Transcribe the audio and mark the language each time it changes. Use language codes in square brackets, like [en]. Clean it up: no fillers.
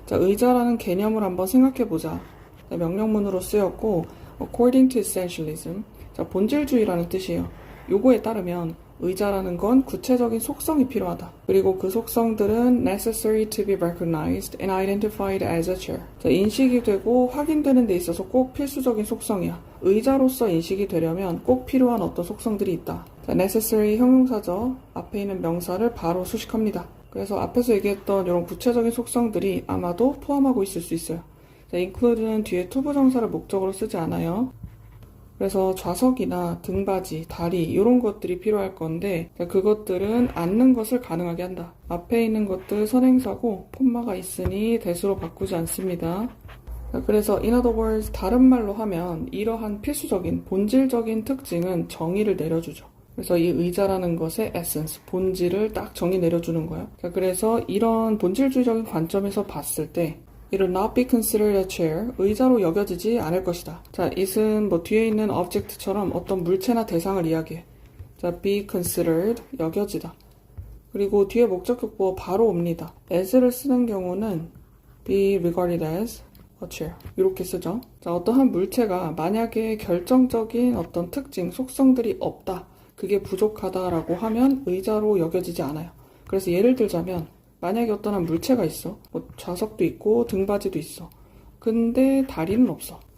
[ko] 자, 의자라는 개념을 한번 생각해보자. 자, 명령문으로 쓰였고 [en] according to essentialism. [ko] 자, 본질주의라는 뜻이에요. 요거에 따르면 의자라는 건 구체적인 속성이 필요하다. 그리고 그 속성들은 [en] necessary to be recognized and identified as a chair. [ko] 자, 인식이 되고 확인되는 데 있어서 꼭 필수적인 속성이야. 의자로서 인식이 되려면 꼭 필요한 어떤 속성들이 있다. 자, necessary 형용사죠. 앞에 있는 명사를 바로 수식합니다. 그래서 앞에서 얘기했던 이런 구체적인 속성들이 아마도 포함하고 있을 수 있어요. 자, include는 뒤에 투부정사를 목적으로 쓰지 않아요. 그래서 좌석이나 등받이, 다리 이런 것들이 필요할 건데 그것들은 앉는 것을 가능하게 한다. 앞에 있는 것들 선행사고 콤마가 있으니 대수로 바꾸지 않습니다. 그래서 [en] in other words [ko] 다른 말로 하면 이러한 필수적인 본질적인 특징은 정의를 내려주죠. 그래서 이 의자라는 것의 essence, 본질을 딱 정의 내려주는 거예요. 그래서 이런 본질주의적인 관점에서 봤을 때 [en] It will not be considered a chair. [ko] 의자로 여겨지지 않을 것이다. 자, it은 뭐 뒤에 있는 object처럼 어떤 물체나 대상을 이야기해. 자, be considered, 여겨지다. 그리고 뒤에 목적격보가 바로 옵니다. as를 쓰는 경우는 [en] be regarded as a chair. [ko] 이렇게 쓰죠. 자, 어떠한 물체가 만약에 결정적인 어떤 특징, 속성들이 없다. 그게 부족하다라고 하면 의자로 여겨지지 않아요. 그래서 예를 들자면 만약에 어떤 한 물체가 있어. 뭐 좌석도 있고 등받이도 있어. 근데 다리는 없어.